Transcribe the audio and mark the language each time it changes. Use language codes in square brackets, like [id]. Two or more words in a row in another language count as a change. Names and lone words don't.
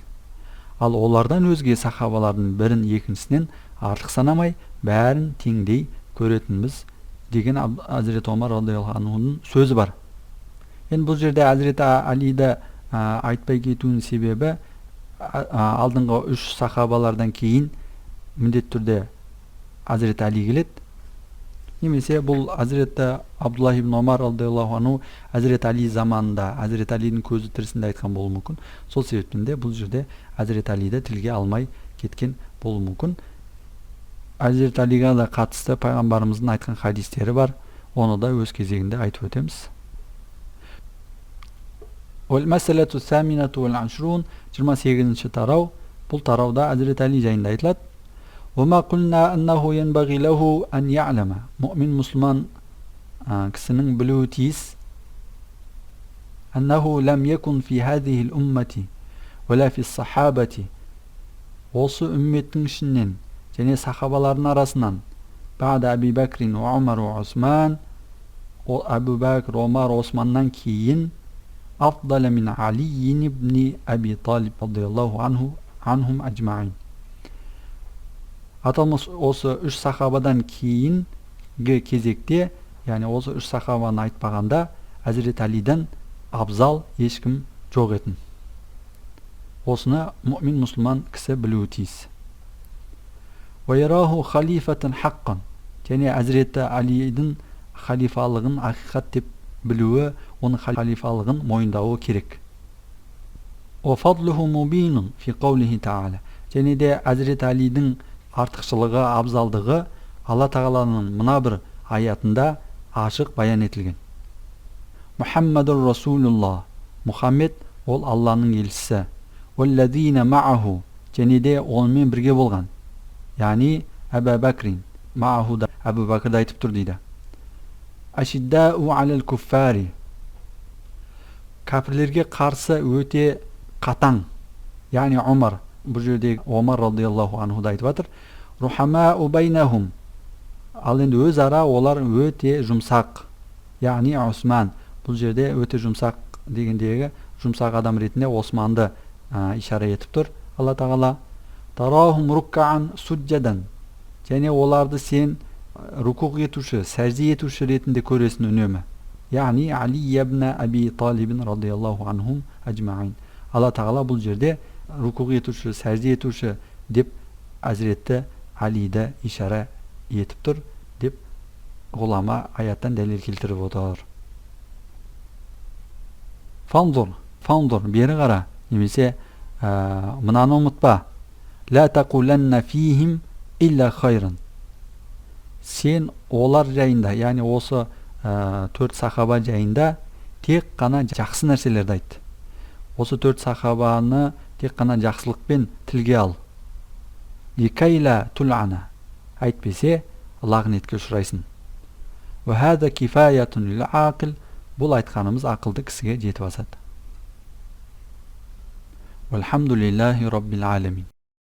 [kk] Ал олардан өзге сахабалардың бірін екіншісінен артық санамай, бәрін теңдей көретінбіз деген Hazreti Омар [ar] رضي الله عنه [kk] сөзі бар. Енді бұл жерде Hazreti Ali'ді айтпай кетуінің себебі алдыңғы 3 сахабалардан кейін міндетті түрде Hazreti Ali келеді. Немесе бұл Hazreti Абдуллах ибн Омар [ar] رضي الله عنه [kk] Hazreti Ali заманында, Hazreti Ali'нің көзі тірісінде айтқан болуы мүмкін. Сол себептен де бұл жерде Hazreti Ali'ді тілге алмай кеткен болуы мүмкін. Hazreti Ali'ға да қатысты пайғамбарымыздың айтқан хадистері бар. Оны да өз кезегінде айтып өтеміз. [ar] والمسألة الثامنة والعشرون 28-ші тарау. [kk] Бұл тарауда Hazreti Ali жайында айтылады. [ar] وما قلنا أنه ينبغي له أن يعلم مؤمن مسلمان [kk] кісінің білуі тиіс [ar] أنه لم يكن في هذه الأمة ولا في الصحابة [kk] осы үмметтің ішінен және сахабалардың арасынан [ar] بعد أبي بكر وعمر وعثمان أبو بكر وعمر وعثمаннан кейін أفضل من علي بن أبي طالب رضي الله عنهم أجمعين. [kk] Аталмыш осы 3 сахабадан кейінгі кезекте, яғни осы 3 сахабаны айтпағанда, Hazreti Ali'ден абзал ешкім жоқ етін. Осыны мүмин мұсылман кісі білуі тиіс. [ar] وَيَرَاهُ خَلِيفَةً حَقًّا [kk] және Hazreti Ali'дің халифалығын ақиқат деп білуі, оның халифалығын мойындауы керек. [ar] وَفَضْلُهُ مُبِينٌ فِي قَوْلِهِ تَعَالَى [kk] және де Hazreti Ali'дің артықшылығы, абзалдығы Алла Тағаланың мына бір аятында ашық баян етілген. [ar] محمد رسول الله, [kk] Мұхаммед ол Алланың елшісі. [ar] وَالَّذِينَ مَعَهُ [kk] және де онымен бірге болған. Яғни Әбу Бәкрин, Маахуда Әбу Бәкірді айтып тұр дейді. [ar] أشداء على الكفار [kk] кәпірлерге қарсы өте қатаң. Яғни Омар, бұл жерде Омар [ar] رضي الله عنه [kk] айтып жатыр. [ar] رحماء بينهم [kk] ал енді өзара олар өте жұмсақ. Яғни Осман, бұл жерде өте жұмсақ дегендегі жұмсақ адам ретінде Османды ишара етіп тұр Алла Тағала. [ar] تراهم ركعا سجدا [kk] және оларды сен рукуқ етуші, сәжде етуші ретінде көресің үнемі. [ar] يعني علي بن أبي طالب رضي الله عنهم أجمعين. [kk] Алла Тағала бұл жерде рукуқ етуші, сәжде етуші деп Hazreti Ali'ді ишара етіп тұр деп ғұлама аяттан дәлел келтіріп отыр. Фанзур, бері қара, немесе мынаны ұмытпа. [ar] لا تقولن فيهم إلا خيرا. [kk] Сен олар жайында, яғни осы 4 сахаба жайында тек қана жақсы нәрселерді айт. Осы 4 сахабаны тек қана жақсылықпен тілге ал. [ar] لكيلا تلعن. [kk] Айтпесе лағнетке ұшырайсың. [ar] وهذا كفاية للعاقل. [kk] Бұл айтқанымыз ақылды кісіге жетіп асады. [ar] والحمد لله رب العالمين.